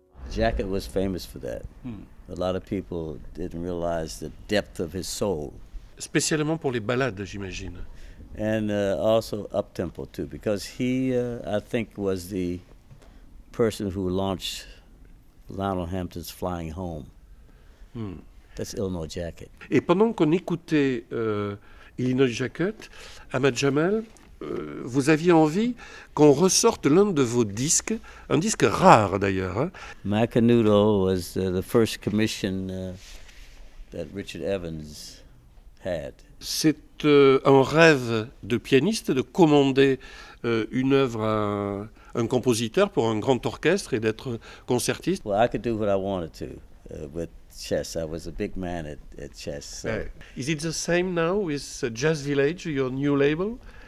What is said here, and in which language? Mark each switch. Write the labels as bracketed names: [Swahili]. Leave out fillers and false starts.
[English] Jacket was famous for that. A lot of people didn't realize the depth of his soul. [French] Spécialement pour les ballades, j'imagine. [English] And also up-tempo too, because he, I think, was the person who launched Lionel Hampton's Flying Home. That's Illinois Jacket. [French] Et pendant qu'on écoutait Illinois Jacket, Ahmad Jamal, vous aviez envie qu'on ressorte l'un de vos disques, un disque rare d'ailleurs. Hein. [English] Macanudo was the first commission that Richard Evans had. [French] C'est un rêve de pianiste de commander une œuvre à un compositeur pour un grand orchestre et d'être concertiste. [English] Well, I could do what I wanted to with chess. I was a big man at chess. So. Is it the same now with Jazz Village, your new label?